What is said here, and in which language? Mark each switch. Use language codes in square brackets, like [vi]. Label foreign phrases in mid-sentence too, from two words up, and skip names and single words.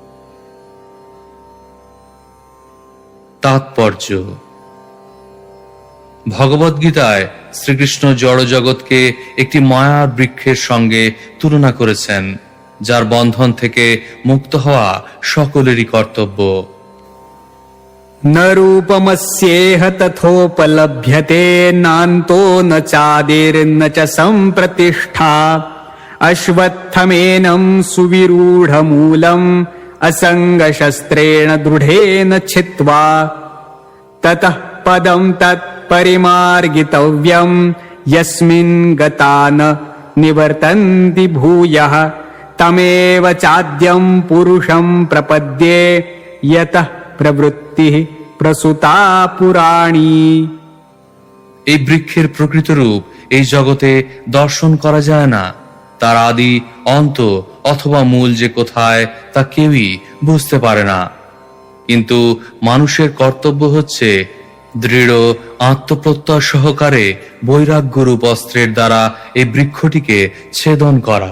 [bn] তাৎপর্য: ভগবদ্গীতায় শ্রীকৃষ্ণ জড়জগৎকে একটি মায়ার বৃক্ষের সঙ্গে তুলনা করেছেন, যার বন্ধন থেকে মুক্ত হওয়া সকলেরই কর্তব্য। [sa] ন রূপমস্যেহ তথোপলভ্যতে নান্তো ন চাদির্ন চ সম্প্রতিষ্ঠা অশ্বত্থমেनं সুবিরূঢ়মূলम् असङ्गशस्त्रेण दृढेन छित्त्वा ततः पदं तत्परिमार्गितव्यम् यस्मिन् गता न निवर्तन्ति भूयः तमेव चाद्यं पुरुषं प्रपद्ये यतः प्रवृत्तिः प्रसुता पुराणी। [bn] এই বৃক্ষের প্রকৃত রূপ এই জগতে দর্শন করা যায় না। তার আদি অন্ত অথবা মূল যে কোথায় তা কেউই বুঝতে পারে না। কিন্তু মানুষের কর্তব্য হচ্ছে দৃঢ় আত্মপ্রত্যয় সহকারে বৈরাগ্যরূপ অস্ত্রের দ্বারা এই বৃক্ষটিকে ছেদন করা।